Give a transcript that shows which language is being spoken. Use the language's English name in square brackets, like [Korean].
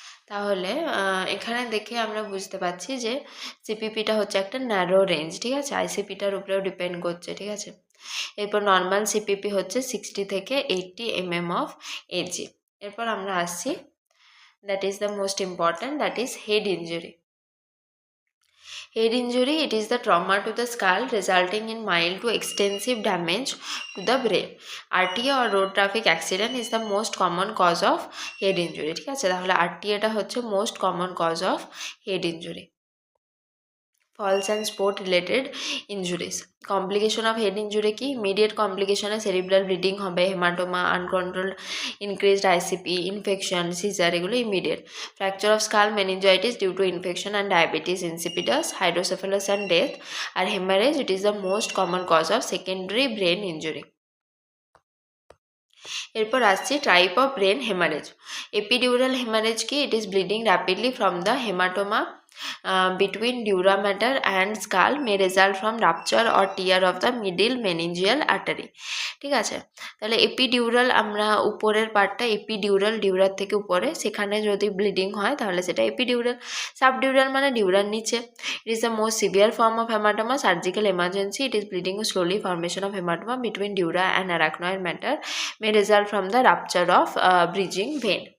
[Bangla] তাহলে এখানে দেখে আমরা বুঝতে পারছি যে সিপিপিটা হচ্ছে একটা ন্যারো রেঞ্জ, ঠিক আছে, আইসিপিটার উপরেও ডিপেন্ড করছে। ঠিক আছে, এরপর নর্মাল সিপিপি হচ্ছে 60 থেকে 80 mm অফ এজি। [English] এরপর আমরা আসছি, that is the most important, that is head injury. Head injury, it is the trauma to the skull resulting in mild to extensive damage to the brain. RTA or road traffic accident is the most common cause of head injury. ঠিক আছে, [Bangla] তাহলে RTA টা হচ্ছে [English] most common cause of head injury. falls and sport related injuries. Complication of head injury কি immediate complication cerebral bleeding হবে, hematoma, uncontrolled increased ICP, infection, seizure, এগুলো immediate. Fracture of skull, meningitis due to infection and diabetes insipidus, hydrocephalus and death. [Bangla] আর [English] hemorrhage, it is the most common cause of secondary brain injury. [Bangla] এরপর আসছি type of brain haemorrhage. Epidural haemorrhage কি? [English] It is bleeding rapidly from the haematoma between dura mater and skull may result from rupture or tear of the middle meningeal artery. [Bangla] ঠিক আছে, তাহলে epidural আমরা উপরের পার্টটা epidural, ডিউরার থেকে উপরে, সেখানে যদি ব্লিডিং হয় তাহলে সেটা এপিডিউরাল। সাবডিউরাল মানে ডিউরার নিচে। [English] It is the most severe form of haematoma, surgical emergency. It is bleeding slowly, formation of haematoma between dura and arachnoid mater may result from the rupture of bridging vein.